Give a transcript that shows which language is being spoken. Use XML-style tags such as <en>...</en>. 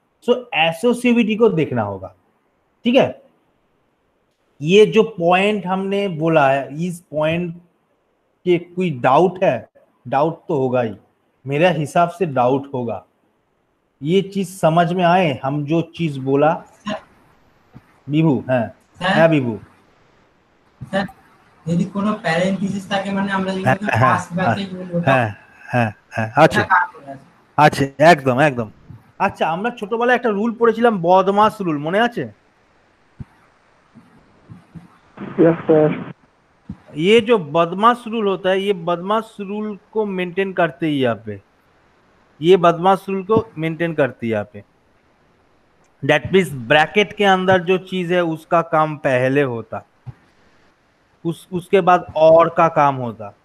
<hi>सो एसोसिएविटी को देखना होगा, ठीक है। ये जो पॉइंट हमने बोला है, इस पॉइंट के कोई डाउट है, डाउट तो होगा ही, मेरा हिसाब से डाउट होगा। ये चीज समझ में आए हम जो चीज बोला?</hi> <bn>বিভু হ্যাঁ হ্যাঁ বিভু স্যার যদি কোনো প্যারেন্থেসিস থাকে মানে আমরা হ্যাঁ যেগুলোকে হ্যাঁ পাস ব্যাকে বলবো হ্যাঁ হ্যাঁ হ্যাঁ আছে এটা কাট করে আছে। আছে একদম একদম। আচ্ছা আমরা ছোটবেলায় একটা রুল পড়েছিলাম বদমাস রুল, মনে আছে?</bn> <en>Yes sir.</en> <hi>ये जो बदमाश रूल होता है, ये बदमाश रूल को मेंटेन करते ही यहाँ पे, ये बदमाश रूल को मेंटेन करती है यहाँ पे।</hi> <en>that means</en> <hi>ब्रैकेट के अंदर जो चीज है उसका काम पहले होता, उसके बाद और का काम होता।</hi>